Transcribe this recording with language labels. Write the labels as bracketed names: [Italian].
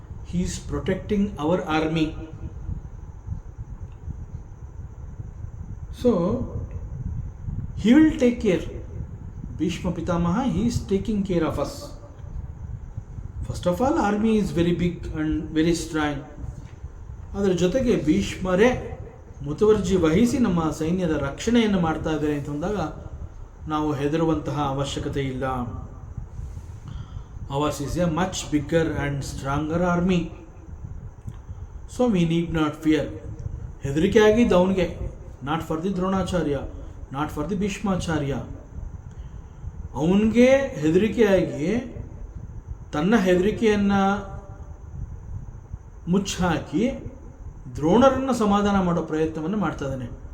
[English] he is protecting our army. So he will take care. Bhishma Pitamaha, he is taking care of us. First of all, army is very big and very strong. [Kannada] ಅದರ ಜೊತೆಗೆ ಭೀಷ್ಮರೇ ಮುತುವರ್ಜಿ ವಹಿಸಿ ನಮ್ಮ ಸೈನ್ಯದ ರಕ್ಷಣೆಯನ್ನು ಮಾಡ್ತಾ ಇದ್ದಾರೆ ಅಂತಂದಾಗ ನಾವು ಹೆದರುವಂತಹ ಅವಶ್ಯಕತೆ ಇಲ್ಲ. [English] Ours is a much bigger and stronger army. So we need not fear. [Kannada] ಹೆದರಿಕೆ ಆಗಿದ್ದು ಅವನಿಗೆ, [English] Not for the Dronacharya, not for the Bhishmacharya. [Kannada] ಅವನಿಗೆ ಹೆದರಿಕೆಯಾಗಿ ತನ್ನ ಹೆದರಿಕೆಯನ್ನು ಮುಚ್ಚಾಕಿ ದ್ರೋಣರನ್ನು ಸಮಾಧಾನ ಮಾಡೋ ಪ್ರಯತ್ನವನ್ನು ಮಾಡ್ತಾ ಇದ್ದಾನೆ.